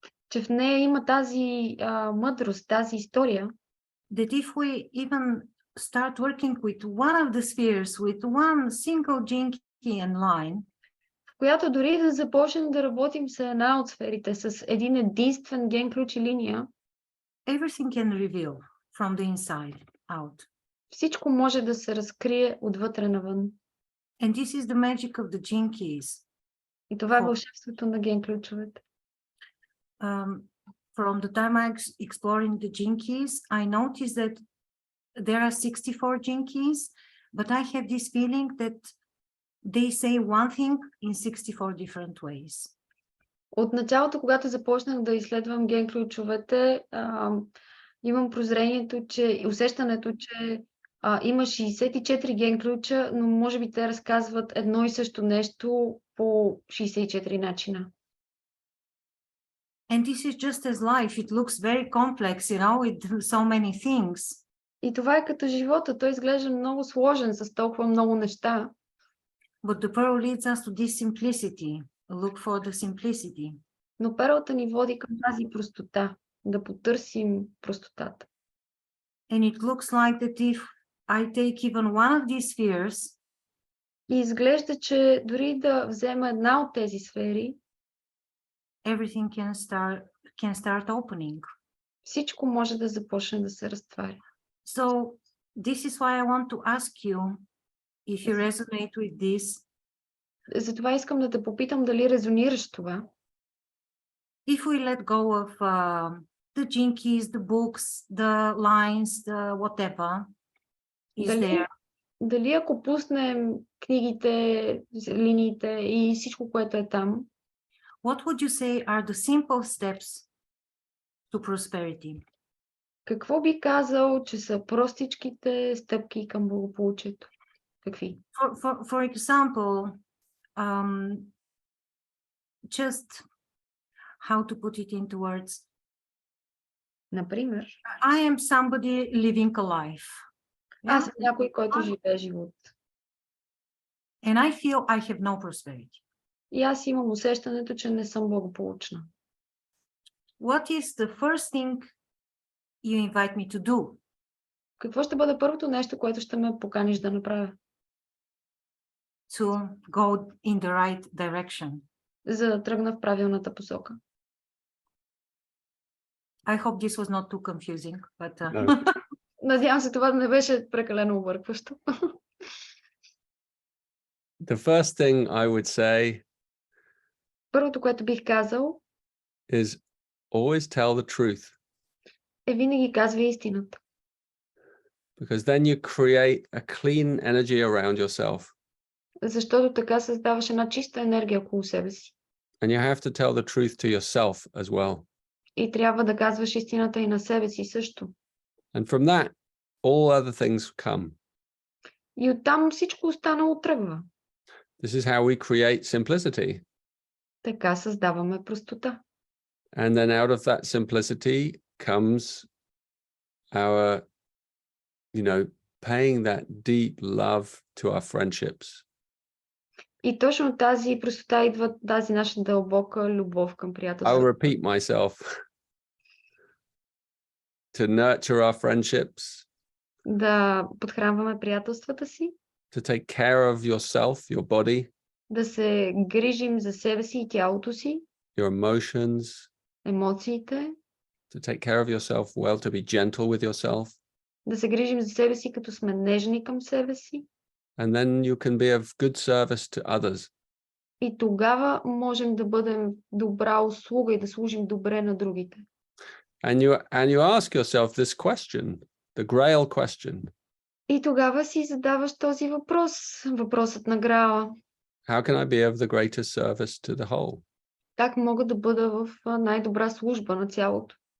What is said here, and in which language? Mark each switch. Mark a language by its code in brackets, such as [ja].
[bg] че в нея има тази мъдрост, тази история, [en] that if we even start working with one of the spheres, with one single jinky and line, [bg] в която дори да започнем да работим с една от сферите, с един единствен ген, ключ и линия, [en] everything can reveal from the inside out. [bg] всичко може да се разкрие отвътре навън. [en] And this is the magic of the jinkies. [bg] И това е вълшебството на ген ключовете. [en] From the time I exploring the jinkies, I noticed that there are 64 jinkies, but I have this feeling that they say one thing in 64 different ways. [bg] От началото, когато започнах да изследвам ген ключовете, имам прозрението, че усещането, че има 64 ген ключа, но може би те разказват едно и също нещо по 64 начина. [en] And this is just as life. It looks very complex, with so many things. [bg] И това е като живота. Той изглежда много сложен с толкова много неща. [en] But the pearl leads us to this simplicity. Look for the simplicity. [bg] Но перлата ни води към тази простота. Да потърсим простотата. [en] And it looks like that if I take even one of these spheres, [bg] и изглежда, че дори да взема една от тези сфери, [en] everything can start opening. [bg] Всичко може да започне да се разтваря. [en] So this is why I want to ask you if you resonate with this. [bg] Затова искам да те попитам дали резонираш това. [en] If we let go of the jinkies, the books, the lines, the whatever is there. [bg] Дали ако пуснем книгите, линиите и всичко, което е там, [en] what would you say are the simple steps to prosperity? [bg] Какво би казал, че са простичките стъпки към благополучието? Какви? [en] For example, just how to put it into words. [bg] Например, [en] I am somebody living a life. [bg] аз съм някой, който живее живот. [en] And I feel I have no prosperity. [bg] И аз имам усещането, че не съм благополучна. [en] What is the first thing you invite me to do? [bg] Какво ще бъде първото нещо, което ще ме поканиш да направя? [en] To go in the right direction. [bg] За да тръгна в правилната посока. [en] I hope this was not too confusing, but No. [bg] Надявам се това да не беше прекалено объркващо. [en] The first thing I would say [bg] Първото, което бих казал, [en] is always tell the truth, [bg] е винаги казвай истината. [en] because then you create a clean energy around yourself, [bg] Защото така създаваш една чиста енергия около себе си. [en] and you have to tell the truth to yourself as well. [bg] И трябва да казваш истината и на себе си също. [en] And from that, all other things come. [bg] И оттам всичко останало тръгва. [en] This is how we create simplicity. [bg] Така създаваме простота. [en] And then out of that simplicity comes our, paying that deep love to our friendships. [bg] И точно от тази простота идва тази наша дълбока любов към [en] I'll [bg] приятелството. [en] repeat myself. To nurture our friendships, [bg] Да подхранваме приятелствата си, [en] to take care of yourself, your body, [bg] да се грижим за себе си и тялото си, [en] your emotions, [bg] емоциите, [en] to take care of yourself well, to be gentle with yourself. [bg] да се грижим за себе си, като сме нежни към себе си. [en] And then you can be of good service to others. [bg] И тогава можем да бъдем добра услуга и да служим добре на другите. [en] And you ask yourself this question, the Grail question. [bg] И тогава си задаваш този въпрос, въпросът на Граала. [en] How can I be of the greatest service to the whole? [bg] Как мога да бъда в най-добра служба на цялото?